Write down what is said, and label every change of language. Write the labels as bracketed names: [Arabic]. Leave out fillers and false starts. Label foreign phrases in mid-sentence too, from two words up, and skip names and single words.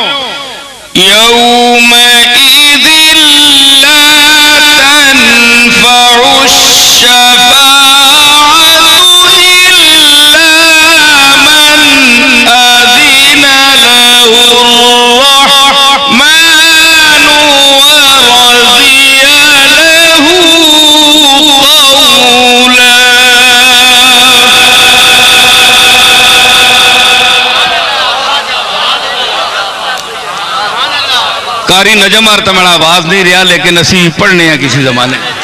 [Arabic] يوم إذ لا تنفع شفاعة إلا من أذن له الرحمن ورضي له قولا. [Hindi] कारी नजम और तो मेरा आवाज नहीं रहा, लेकिन असी पढ़ने हैं किसी जमाने।